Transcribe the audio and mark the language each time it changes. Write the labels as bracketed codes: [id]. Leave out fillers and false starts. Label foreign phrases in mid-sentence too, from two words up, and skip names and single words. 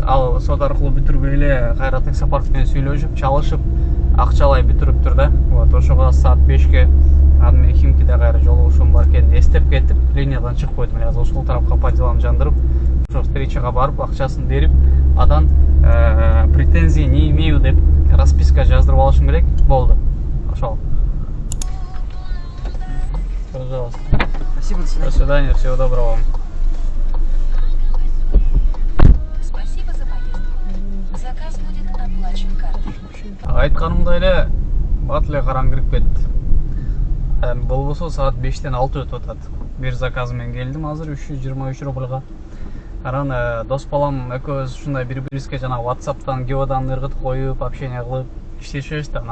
[ky] Ал сот аркылуу бүтүрбөй эле кайра таксопарк менен сүйлөшүп, чалышып, акчалай бүтүрүптүр да. Вот ошого саат 5ке аны мен Химкиде кайра жолугушуум бар экенин эстеп кеттип, линиядан чыгып койдум. Эле азыр ошол тарапка [ru] по делам [ky] жандырып, ошо встречага барып, акчасын берип, [ru] адан претензий не имею [ky] деп расписка жаздырып алышым керек. Болду. Ошол. [ru] Пожалуйста. Спасибо, До свидания, всего доброго вам. Спасибо за поездку. Заказ будет оплачен картой. [ky] Айтканымдай эле бат эле караң кирип кетти. Болбосо саат 5-тен 6 өтүп атат. Бир заказ менен келдим азыр 323 рубльга. Анан дос балам экөөбүз ушундай бири-бирибизге жана WhatsApp'тан геодан ыргыт коюп, общение кылып иштешебиз да.